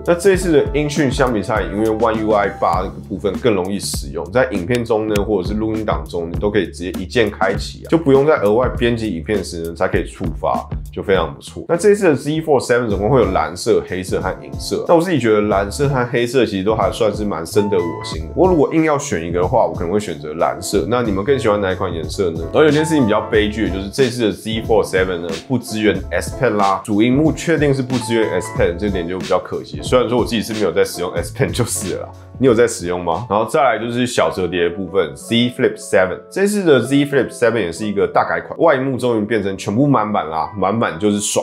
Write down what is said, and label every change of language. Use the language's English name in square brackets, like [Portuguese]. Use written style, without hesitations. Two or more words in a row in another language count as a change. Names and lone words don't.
[Chinese] 那這一次的音訊相比差異，因為 One UI 8這個部分更容易使用，在影片中呢，或者是錄音檔中，你都可以直接一鍵開啟啊，就不用在額外編輯影片時呢才可以觸發，就非常不錯。那這一次的 Z Fold 7總共會有藍色、黑色和銀色。那我自己覺得藍色和黑色其實都還算是蠻深得我心的。不過如果硬要選一個的話，我可能會選擇藍色。那你們更喜歡哪一款顏色呢？然後有件事情比較悲劇的就是這次的 Z Fold 7 呢不支援 S Pen 啦，主螢幕確定是不支援 S Pen， 這點就比較可惜。雖然說我自己是沒有在使用 S Pen 就是了啦。你有在使用嗎？然後再來就是小折疊的部分 ，Z Flip 7。這次的 Z Flip 7也是一個大改款，外螢幕終於變成全部滿版啦，滿版就是爽。